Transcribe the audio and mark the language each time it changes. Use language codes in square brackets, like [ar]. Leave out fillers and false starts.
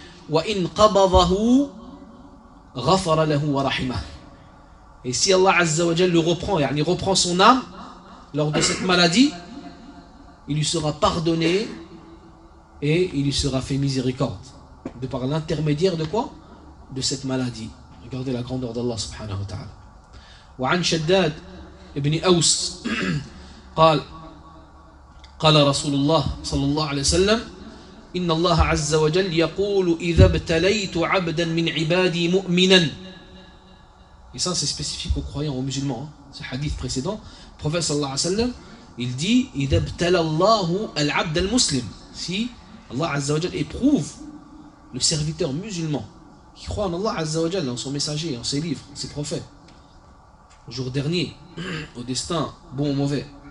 [ar] Wa in qabadahu ghafara lahu wa rahima. [fr] Et si Allah [ar] Azza wa Jal [fr] le reprend, il reprend son âme lors de cette maladie, il lui sera pardonné et il lui sera fait miséricorde de par l'intermédiaire de quoi? De cette maladie. Regardez la grandeur d'Allah [ar] subhanahu wa ta'ala. Wa an Shaddad ibn Aws قال قال رسول الله صلى الله عليه وسلم إن الله عز وجل يقول إذا ابتليت عبدا من عبادي مؤمنا. [fr] Et ça c'est spécifique aux croyants, aux musulmans, hein. Ce hadith précédent, le prophète [ar] صلى الله عليه وسلم [fr] il dit [ar] إذا ابتلى الله العبد المسلم, [fr] si Allah [ar] عز وجل [fr] éprouve le serviteur musulman qui croit en Allah عز وجل, en son messager, en ses livres, en ses prophètes, au jour dernier, au destin bon ou mauvais.